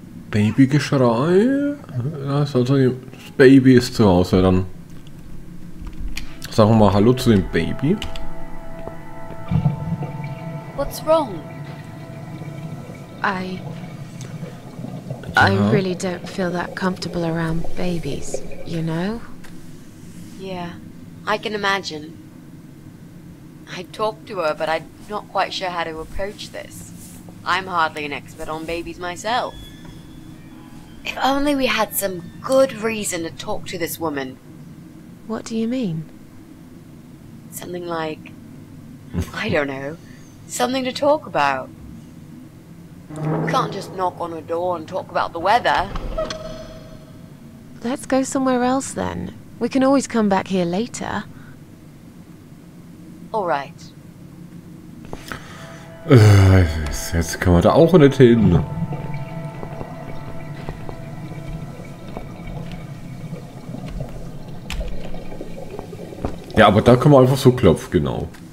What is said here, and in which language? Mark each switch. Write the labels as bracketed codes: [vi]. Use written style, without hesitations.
[de] Babygeschrei. Also das Baby ist zu Hause, dann sagen wir mal Hallo zu dem Baby. [en] What's wrong? I really don't feel that comfortable around babies, you know? Yeah, I can imagine. I talked to her, but I'm not quite sure how to approach this. I'm hardly an expert on babies myself. If only we had some good reason to talk to this woman. What do you mean? Something like, I don't know, something to talk about. We can't just knock on her door and talk about the weather. Let's go somewhere else then. We can always come back here later. All right. [de] Jetzt kann man da auch nicht hin. Ja, aber da können wir einfach so klopfen, genau.